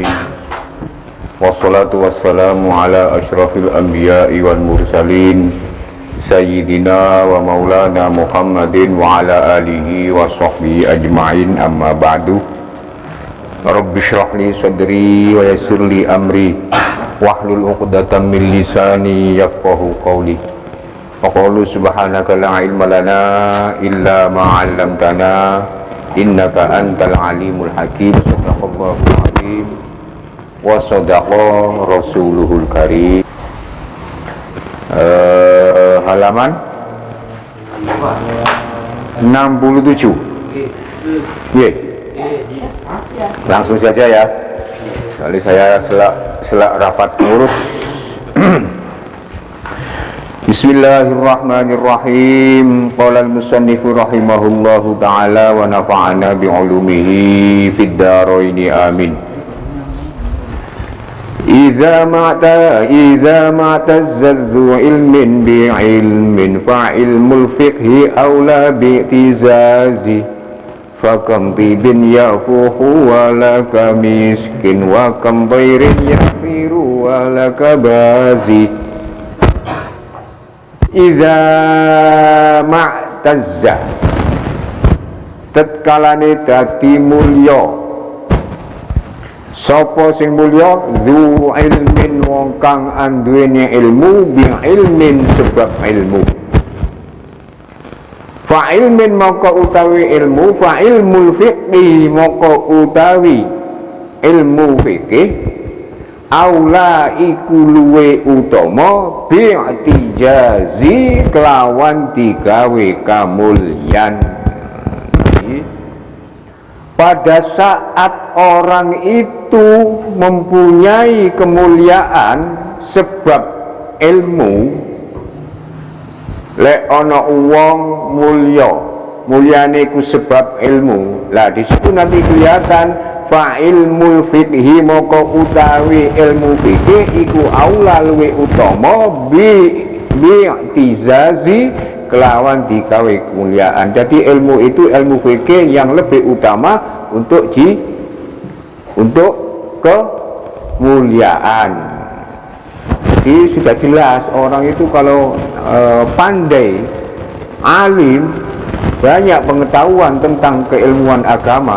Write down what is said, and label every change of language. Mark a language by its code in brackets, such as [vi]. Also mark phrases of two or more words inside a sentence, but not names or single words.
[ar] والصلاة والسلام على أشرف الأنبياء والمرسلين سيدنا ومولانا محمد وعلى آله وصحبه أجمعين، أما بعد. رب اشرح لي صدري ويسر لي أمري واحلل عقدة من لساني يفقهوا قولي. فقالوا سبحانك لا علم لنا إلا ما علمتنا إنك أنت العليم الحكيم. صدق الله العظيم وصدق رسوله الكريم. [id] Halaman 67. Langsung saja ya, kali saya selak rapat ngurus. [ar] Bismillahirrahmanirrahim. قال المصنف رحمه الله تعالى ونفعنا بعلومه في الدارين آمين. إذا ما اعتز ذو علم بعلم فعلم الفقه أولى باعتزاز. فكم طيب يفوح ولا كمسك وكم طير يطير ولا كباز. إذا ما اعتز [jv] tatkalane dadi mulya sapa sing mulya [ar] ذو علم [jv] wong kang anduweni ilmu [ar] بعلم [jv] sebab ilmu. [ar] فعلم [jv] maka utawi ilmu, [ar] فعلم الفقه [jv] maka utawi ilmu fikih, aula iku luwe utama bi'tijazi kelawan digawe kamulyan. [id] Pada saat orang itu mempunyai kemuliaan sebab ilmu, [jv] lek ana wong mulya, mulyane ku sebab ilmu. [id] Lah di situ nanti kelihatan [ar] فعلم الفقه [jv] moko utawi ilmu fikih iku aula luwe utama [id] bi'tizazi [jv] kelawan digawe [id] kemuliaan. Jadi ilmu itu, ilmu fikih yang lebih utama untuk kemuliaan. Jadi sudah jelas orang itu kalau pandai, alim, banyak pengetahuan tentang keilmuan agama.